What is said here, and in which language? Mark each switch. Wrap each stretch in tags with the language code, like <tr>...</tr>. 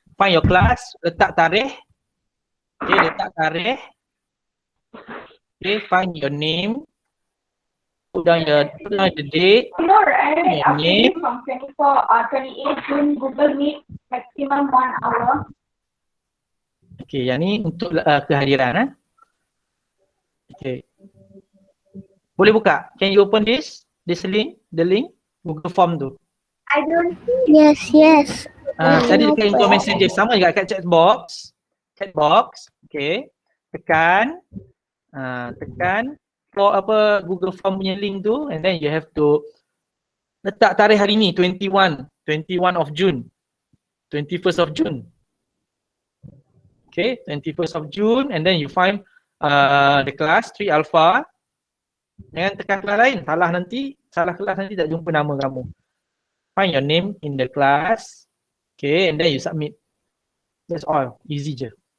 <en>find your class,</en> <ms>letak tarikh. Okay, letak tarikh.</ms> <en>Okay, find your name. Put down the date. You know, right? Your After name. this, from 28 June, Google Meet maximum 1 hour.</en> <ms>Okay, yang ni untuk kehadiran.</ms> <en>Okay.</en> <ms>Boleh buka?</ms> <en>Can you open this? This link? The link? Google Form tu. I don't Yes, yes.</en> <ms>Tadi dekat info messenger sama juga kat chat box. Chat box. Okay. Tekan. Tekan</ms> <en>for</en> <ms>apa</ms> <en>Google Form</en> <ms>punya</ms> <en>link tu, and then you have to</en> <ms>letak tarikh hari ni</ms> <en>21 of June. 21st of June.</en> <ms>Okay,</ms> <en>21st of June, and then you find the class 3 alpha.</en> <ms>Jangan tekan kelas lain, salah kelas nanti tak jumpa nama kamu.</ms> <en>Find your name in the class. Okay, and then you submit. That's all, easy je.</en>